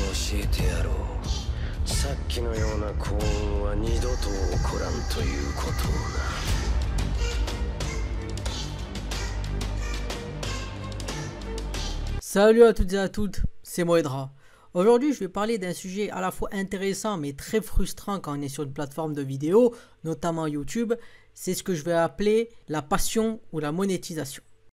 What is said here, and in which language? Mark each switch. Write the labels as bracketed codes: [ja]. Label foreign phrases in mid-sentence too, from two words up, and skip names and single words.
[ja] えてやろう。さっきのような幸運は二度と起こらんということをな。 [fr] Salut à toutes et à toutes, c'est Moedra. Aujourd'hui, je vais parler d'un sujet à la fois intéressant mais très frustrant quand on est sur une plateforme de vidéo, notamment YouTube. C'est ce que je vais appeler la passion ou la monétisation.